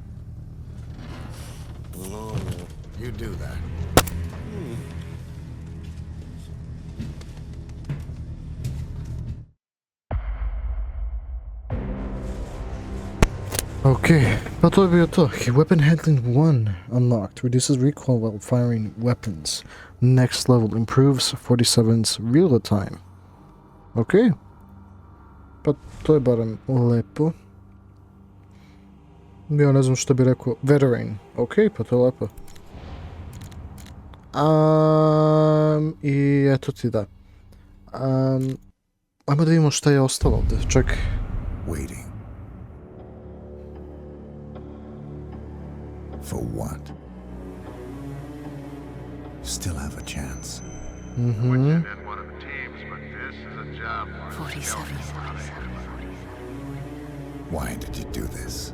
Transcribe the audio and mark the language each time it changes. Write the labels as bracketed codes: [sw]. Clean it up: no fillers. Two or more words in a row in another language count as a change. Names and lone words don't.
[sr] Okay, pa to je bio to. [en] Weapon handling 1 unlocked. Reduces recoil while firing weapons. Next level improves 47's reload time. [sr] Okay. Pa to je barem lepo. Ja ne znam što bi rekao. Veteran. Okay, pa to je lepo. I eto ti da. Ajmo da vidimo šta je ostalo ovdje. Čekaj. [en] Waiting. For what? Still have a chance. Mm-hmm. 47. Why did you do this?